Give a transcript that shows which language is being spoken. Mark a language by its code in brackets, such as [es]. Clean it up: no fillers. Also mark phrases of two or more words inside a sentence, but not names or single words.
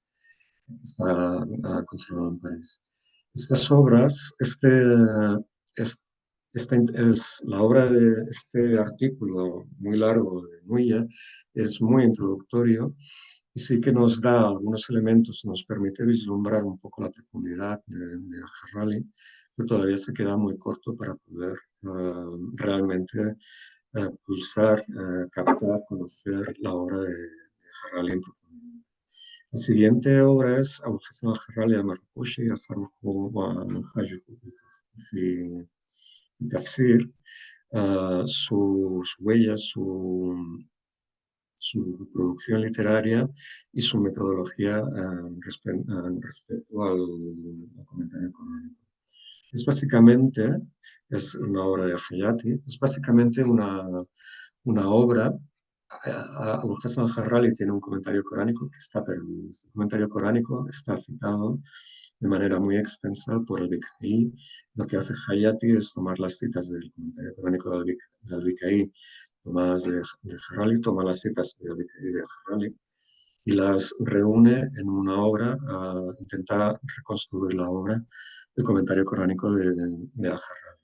[es] Está conservado en París. Estas obras, es, la obra de este artículo muy largo de Nuya es muy introductorio y sí que nos da algunos elementos, nos permite vislumbrar un poco la profundidad de Al-Harrali, pero todavía se queda muy corto para poder realmente pulsar, captar, conocer la obra de Harrali en profundidad. La siguiente obra es [ar] أبو الحسن الخرالي المرقوشي يصرح ومنهجه في التفسير. [es] Su huella, su producción literaria y su metodología respecto al comentario económico. Es una obra de Hayati, es básicamente una obra. Abul Hassan al-Harrali tiene un comentario coránico que está perdido. Este comentario coránico está citado de manera muy extensa por el Bikhaí. Lo que hace Hayati es tomar las citas del comentario coránico del Bikhaí tomadas de Harrali, toma las citas del Bikhaí de Harrali y las reúne en una obra, intenta reconstruir la obra, el comentario coránico de Al-Harari.